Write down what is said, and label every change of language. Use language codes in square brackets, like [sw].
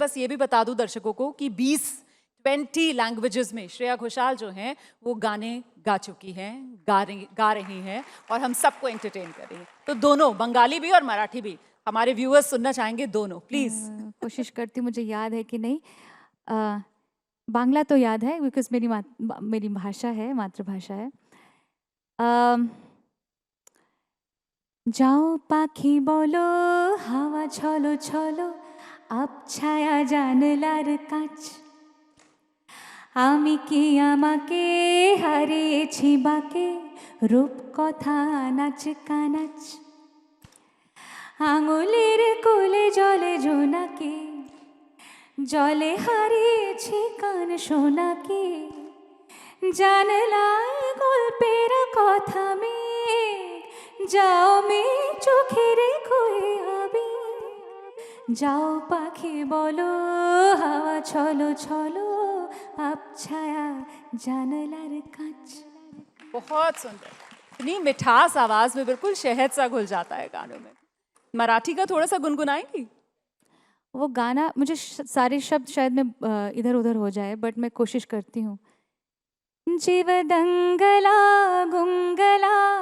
[hi] बस ये भी बता दूं दर्शकों को कि 20 लैंग्वेजेस में श्रेया घोषाल जो हैं वो गाने गा चुकी हैं, गा रही हैं, और हम सबको एंटरटेन कर रही हैं। तो दोनों, बंगाली भी और मराठी भी, हमारे व्यूअर्स सुनना चाहेंगे दोनों, प्लीज। कोशिश करती हूँ, मुझे याद है कि नहीं। बांग्ला तो याद है बिकॉज मेरी भाषा है, मातृभाषा है। [bn] যাও পাখি বলো হাওয়া ছলো ছলো আবছায়া জানলার কাছ, আমি কি আমাকে হারিয়েছি বাকে রূপকথা নাচ কানাচ, আঙুলের কোলে জলে জোনাকে, জলে হারিয়েছি কান শোনাকে, জানলায় গল্পের কথা মেঘ, যাও মেঘ চোখে রেখো এ আবেগ, যাও পাখি বলো হাওয়া ছলো ছলো আবছায়া জানলার কাছ। [hi] बहुत सुंदर, इतनी मिठास आवाज में, बिल्कुल शहद सा घुल जाता है गानों में। मराठी का थोड़ा सा गुनगुनाएंगी? वो गाना मुझे सारे शब्द शायद में इधर उधर हो जाए, बट मैं कोशिश करती हूँ। [mr] जीव दंगला गुंगला